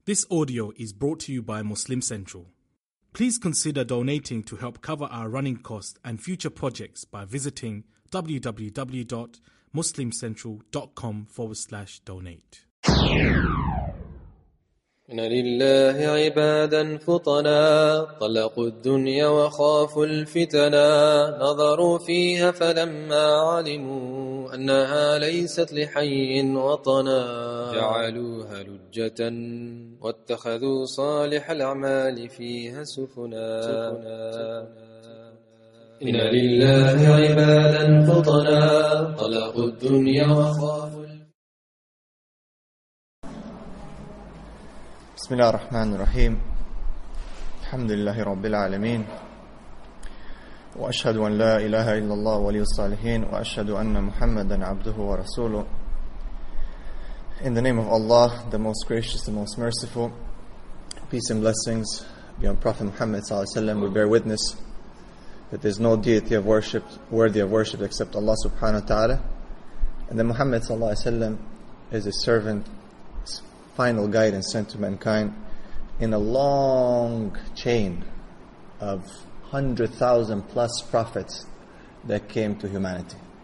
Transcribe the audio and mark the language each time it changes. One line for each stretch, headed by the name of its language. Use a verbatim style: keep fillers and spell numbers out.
English: This audio is brought to you by Muslim Central. Please consider donating to help cover our running costs and future projects by visiting www.muslimcentral.com forward slash donate.
Arabic: إن لله عبادا فطنا طلقوا الدنيا وخافوا الفتنا نظروا فيها فلما علموا أنها ليست لحي وطنا جعلوها لجة واتخذوا صالح الأعمال فيها سفنا, سفنا, سفنا إن لله عبادا فطنا طلقوا الدنيا وخافوا. بسم الله الرحمن الرحيم. الحمد لله رب العالمين، وأشهد أن لا إله إلا الله ولي الصالحين، وأشهد أن محمدا عبده ورسوله.
English: In the name of Allah, the most gracious, the most merciful, peace and blessings be on Prophet Muhammad sallallahu alaihi wasallam. We bear witness that there is no deity of worship worthy of worship except Allah subhanahu wa taala, and that Muhammad sallallahu alaihi wasallam is His servant, final guidance sent to mankind in a long chain of hundred thousand plus prophets that came to humanity.